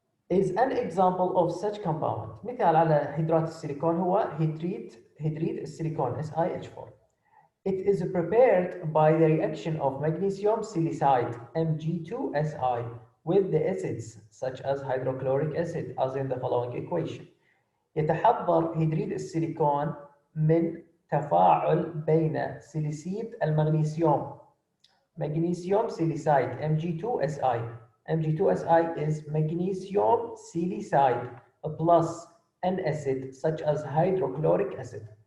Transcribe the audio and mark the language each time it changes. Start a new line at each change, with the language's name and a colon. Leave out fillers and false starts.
English: is an example of such compound.
Arabic: مثال على هيدرات السيليكون هو هيدريد السيليكون SiH4.
English: It is prepared by the reaction of magnesium silicide Mg2Si with the acids such as hydrochloric acid as in the following equation.
Arabic: يتحضر هيدريد السيليكون من تفاعل بين سيليسيد المغنيسيوم magnesium silicide Mg2Si.
English: Mg2Si is magnesium silicide plus an acid such as hydrochloric acid.